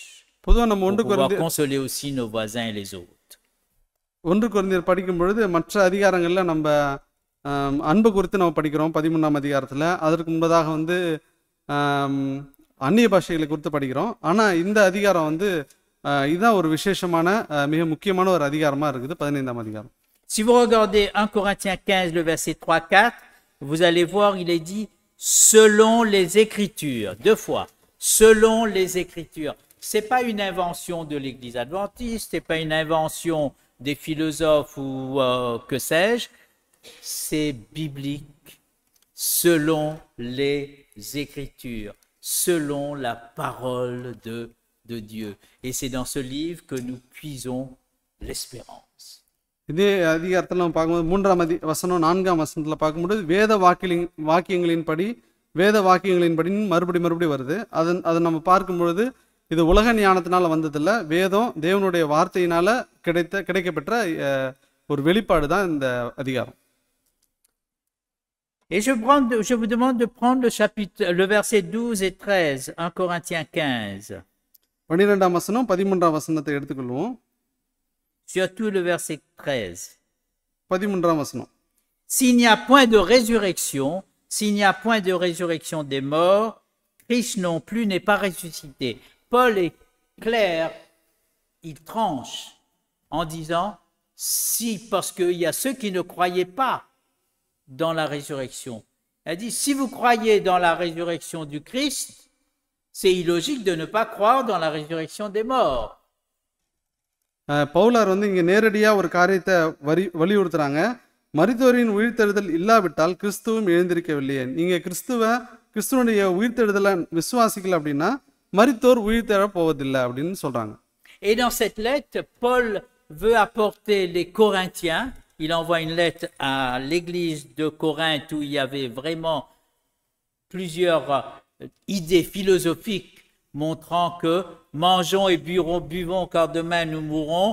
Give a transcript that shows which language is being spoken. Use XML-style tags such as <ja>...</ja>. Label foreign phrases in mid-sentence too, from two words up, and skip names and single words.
<fr>Pour pouvoir consoler aussi nos voisins et les autres.</fr> <ta>1 கொரிந்தியர் படிக்கும் பொழுது மற்ற அதிகாரங்கள்ல நம்ம அன்பு குறித்து நம்ம படிக்கிறோம் 13ஆம் அதிகாரத்துல. அதற்கு முன்பதாக வந்து அந்நிய பாஷைகளை குறித்து படிக்கிறோம். ஆனா இந்த அதிகாரம் வந்து இதுதான் ஒரு விசேஷமான மிக முக்கியமான ஒரு அதிகாரமா இருக்குது 15ஆம் அதிகாரம்.</ta> <fr>Si vous regardez 1 Corinthiens 15 le verset 3-4, vous allez voir il est dit selon les Écritures, 2 fois, selon les Écritures. C'est pas une invention de l'Église adventiste, c'est pas une invention des philosophes ou que sais-je, c'est biblique, selon les Écritures, selon la parole de Dieu. Et c'est dans ce livre que nous puisons l'espérance.</fr> <ta>இதே அதிகாரத்தில் நம்ம பார்க்கும்போது 3ஆம் வசனம் 4ஆம் வசனத்தில் பார்க்கும்போது வேத வாக்கியங்களின்படி மறுபடி வருது. அதை நம்ம பார்க்கும்பொழுது இது உலக ஞானத்தினால வந்ததில்ல, வேதம் தேவனுடைய வார்த்தையினால கிடைக்கப்பெற்ற ஒரு வெளிப்பாடு தான் இந்த அதிகாரம்.</ta> <fr>Et je vous demande de prendre le verset 12 et 13, 1 Corinthiens 15.</fr> <ta>12ஆம் வசனம் 13ஆம் வசனத்தை எடுத்துக்கொள்வோம்.</ta> <fr>Surtout le verset 13.</fr> <ta>13ஆம் வசனம்.</ta> <fr>S'il n'y a point de résurrection des morts, Christ non plus n'est pas ressuscité. Paul est clair, il tranche en disant, si, parce qu'il y a ceux qui ne croyaient pas dans la résurrection. Il a dit, si vous croyez dans la résurrection du Christ, c'est illogique de ne pas croire dans la résurrection des morts.</fr> <ta>பவுலார் வந்து இங்க நேரடியா ஒரு காரியத்தை வலியுறுத்துறாங்க. மரித்தோரின் உயிர்த்தெழுதல் இல்லாவிட்டால் கிறிஸ்துவும் எழுந்திருக்கவில்லையே. நீங்க கிறிஸ்துவனுடைய உயிர்த்தெழுதலை விசுவாசிக்கல அப்படின்னா மரித்தோர் உயிர்த்தெழ போவதில்லை அப்படின்னு சொல்றாங்க.</ta> <fr>Et dans cette lettre, Paul veut apporter les Corinthiens. Il envoie une lettre à l'église de Corinthe où il y avait vraiment plusieurs idées philosophiques montrant que mangeons et buvons car demain nous mourrons.</fr>